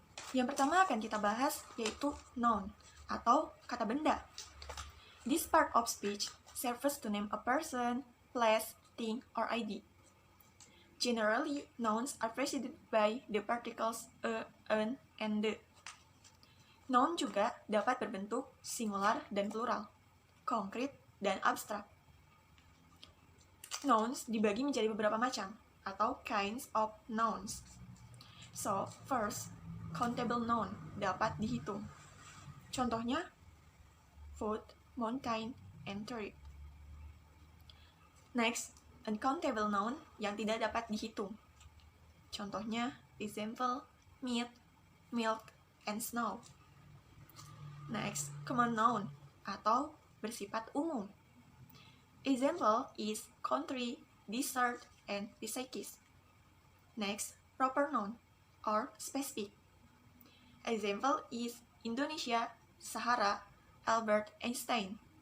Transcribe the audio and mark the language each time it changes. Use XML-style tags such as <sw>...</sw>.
<id>Yang pertama akan kita bahas yaitu noun atau kata benda.</id> <en>This part of speech serves to name a person, place, thing, or idea. Generally, nouns are preceded by the particles a, an, and the.</en> <id>Noun juga dapat berbentuk singular dan plural, konkret dan abstrak. Nouns dibagi menjadi beberapa macam, atau</id> <en>kinds of nouns. So, first, countable noun</en> <id>dapat dihitung.</id> <en>Contohnya, food, mountain, and tree.</en> <id>Next, uncountable noun yang tidak dapat dihitung.</id> <en>Contohnya, example, meat, milk, and snow.</en> <id>Next, common noun atau bersifat umum.</id> <en>Example is country, desert, and recipes. Next, proper noun or specific. Example is Indonesia, Sahara, Albert Einstein.</en>